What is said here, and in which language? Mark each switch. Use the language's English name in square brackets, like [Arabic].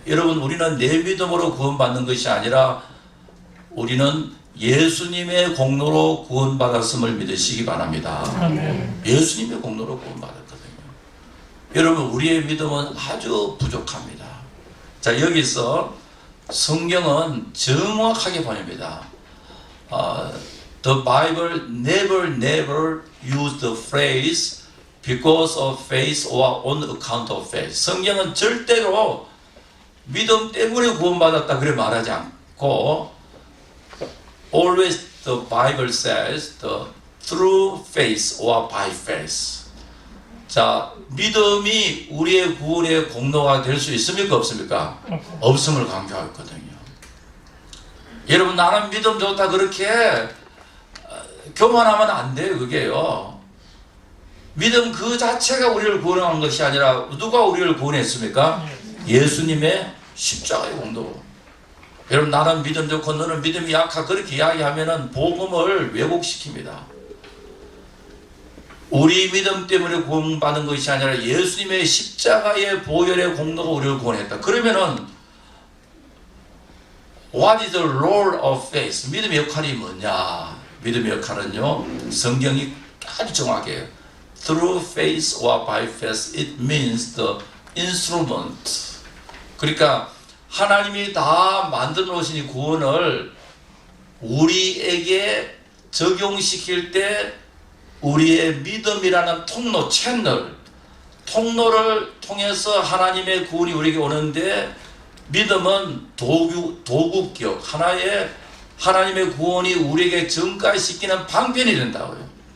[Korean] 여러분, 우리는 내 믿음으로 구원받는 것이 아니라 우리는 예수님의 공로로 구원받았음을 믿으시기 바랍니다. 아멘. 예수님의 공로로 구원받았거든요. 여러분, 우리의 믿음은 아주 부족합니다. 자, 여기서 성경은 정확하게 보냅니다. [English] The Bible never used the phrase because of faith or on account of faith. [Korean] 성경은 절대로 믿음 때문에 구원받았다 그래 말하지 않고 [English] always the Bible says the through faith or by faith. [Korean] 자, 믿음이 우리의 구원의 공로가 될 수 있습니까? 없습니까? 없음을 강조하거든요. 여러분, 나는 믿음 좋다 그렇게 교만하면 안 돼요. 그게요. 믿음 그 자체가 우리를 구원한 것이 아니라 누가 우리를 구원했습니까? 예수님의 십자가의 공로. 여러분, 나는 믿음 좋고 너는 믿음이 약하 그렇게 이야기하면은 복음을 왜곡시킵니다. 우리 믿음 때문에 구원받은 것이 아니라 예수님의 십자가의 보혈의 공로가 우리를 구원했다. 그러면은 [English] What is the role of faith? [Korean] 믿음의 역할이 뭐냐? 믿음의 역할은요, 성경이 아주 정확해요. [English] Through faith or by faith, it means the instrument. [Korean] 그러니까 하나님이 다 만들어 놓으신 이 구원을 우리에게 적용시킬 때 우리의 믿음이라는 통로, 통로를 통해서 하나님의 구원이 우리에게 오는데, 믿음은 도구격, 하나의 하나님의 구원이 우리에게 전가시키는 방편이 된다고요.